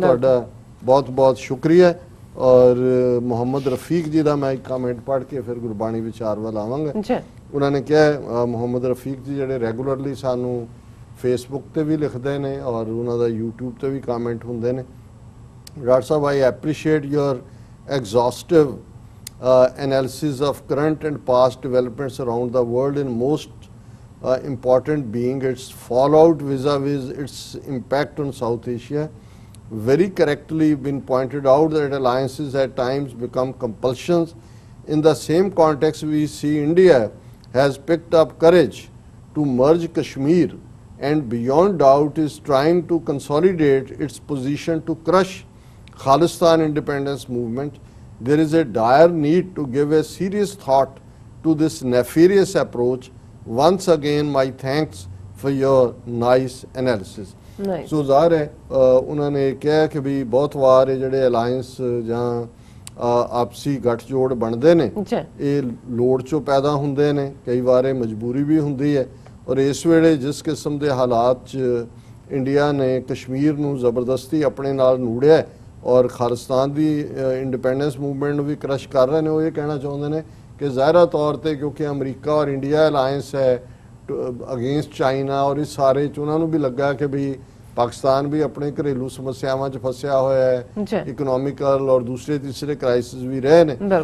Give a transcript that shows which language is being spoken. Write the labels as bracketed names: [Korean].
[Punjabi] ਔਰ ਤੁਹਾਡਾ ਬਹੁਤ ਬਹੁਤ ਸ਼ੁਕਰੀਆ। ਔਰ ਮੁਹੰਮਦ ਰਫੀਕ ਜੀ ਦਾ ਮੈਂ ਇੱਕ ਕਮੈਂਟ ਪੜ੍ਹ ਕੇ ਫਿਰ ਗੁਰਬਾਣੀ ਵਿਚਾਰ ਵੱਲ ਆਵਾਂਗਾ। ਉਹਨਾਂ ਨੇ ਕਿਹਾ, ਮੁਹੰਮਦ ਰਫੀਕ ਜੀ ਜਿਹੜੇ ਰੈਗੂਲਰਲੀ ਸਾਨੂੰ ਫੇਸਬੁੱਕ ਤੇ ਵੀ ਲਿਖਦੇ ਨੇ ਔਰ ਉਹਨਾਂ ਦਾ YouTube ਤੇ ਵੀ ਕਮੈਂਟ ਹੁੰਦੇ ਨੇ। [English] Doctor ਸਾਹਿਬ, I appreciate your exhaustive analysis of current and past developments around the world, in most important being its fallout vis-a-vis its impact on South Asia. Very correctly been pointed out that alliances at times become compulsions. In the same context, we see India has picked up courage to merge Kashmir and beyond doubt is trying to consolidate its position to crush Khalistan independence movement. There is a dire need to give a serious thought to this nefarious approach. Once again, my thanks for your nice analysis. [Punjabi] ਸੋ ਜ਼ਾਹਰ ਹੈ ਉਹਨਾਂ ਨੇ ਕਿਹਾ ਕਿ ਵੀ ਬਹੁਤ ਵਾਰ ਇਹ ਜਿਹੜੇ alliance ਜਾਂ ਆਪਸੀ ਗੱਠਜੋੜ ਬਣਦੇ ਨੇ ਇਹ ਲੋੜ ਚੋਂ ਪੈਦਾ ਹੁੰਦੇ ਨੇ, ਕਈ ਵਾਰ ਇਹ ਮਜਬੂਰੀ ਵੀ ਹੁੰਦੀ ਹੈ। ਔਰ ਇਸ ਵੇਲੇ ਜਿਸ ਕਿਸਮ ਦੇ ਹਾਲਾਤ 'ਚ ਇੰਡੀਆ ਨੇ ਕਸ਼ਮੀਰ ਨੂੰ ਜ਼ਬਰਦਸਤੀ ਆਪਣੇ ਨਾਲ ਨੂੜਿਆ ਔਰ ਖਾਲਿਸਤਾਨ ਦੀ ਇੰਡੀਪੈਂਡੈਂਸ ਮੂਵਮੈਂਟ ਨੂੰ ਵੀ ਕ੍ਰਸ਼ ਕਰ ਰਹੇ ਨੇ, ਉਹ ਇਹ ਕਹਿਣਾ ਚਾਹੁੰਦੇ ਨੇ ਕਿ ਜ਼ਾਹਿਰਾ ਤੌਰ ਤੇ ਕਿਉਂਕਿ ਅਮਰੀਕਾ ਔਰ ਇੰਡੀਆ ਅਲਾਇੰਸ ਹੈ ਅਗੇਂਸਟ ਚਾਈਨਾ, ਔਰ ਇਸ ਸਾਰੇ 'ਚ ਉਹਨਾਂ ਨੂੰ ਵੀ ਲੱਗਾ ਕਿ ਵੀ ਪਾਕਿਸਤਾਨ ਵੀ ਆਪਣੇ ਘਰੇਲੂ ਸਮੱਸਿਆਵਾਂ 'ਚ ਫਸਿਆ ਹੋਇਆ ਹੈ, ਇਕਨੋਮਿਕਲ ਔਰ ਦੂਸਰੇ ਤੀਸਰੇ ਕ੍ਰਾਈਸਿਸ ਵੀ ਰਹੇ ਨੇ।